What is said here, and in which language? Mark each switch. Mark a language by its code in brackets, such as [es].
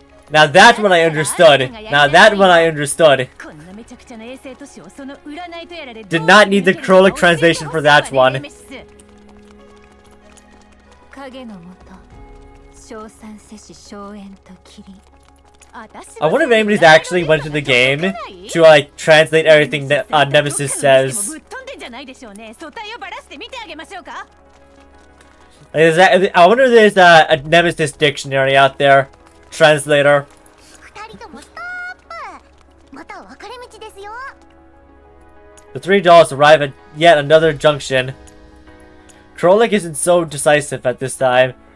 [en] Now that's when I understood. Now that when I understood. [ja] こんなめちゃくちゃな衛星都市をその占いとやらで [en] Did not need the Krolek translation for that one. [ja] 影のもと、称賛せし荘園と霧。 [en] I wonder if anybody's actually went to the game to like translate everything that Nemesis says. [ja] ぶっ飛んでんじゃないでしょうね。素体をばらして見てあげましょうか。 [en] I wonder if there's a Nemesis dictionary out there. Translator. [ja] 二人ともストップ。また分かれ道ですよ。 [en] The three dolls arrive at yet another junction. Krolek isn't so decisive at this time.